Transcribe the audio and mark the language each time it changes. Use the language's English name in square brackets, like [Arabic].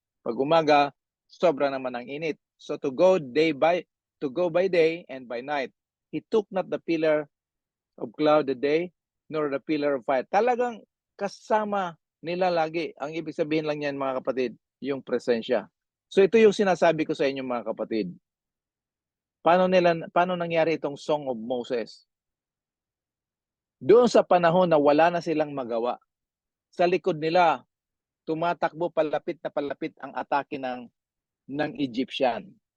[Filipino] Pag umaga, sobra naman ang init. [English] So to go by day and by night, he took not the pillar of cloud the day, nor the pillar of fire. [Filipino] Talagang kasama nila lagi. Ang ibig sabihin lang yan, mga kapatid, yung presensya. So ito yung sinasabi ko sa inyo, mga kapatid. Paano nangyari itong Song of Moses? Doon sa panahon na wala na silang magawa, sa likod nila, tumatakbo palapit na palapit ang atake ng Egyptian.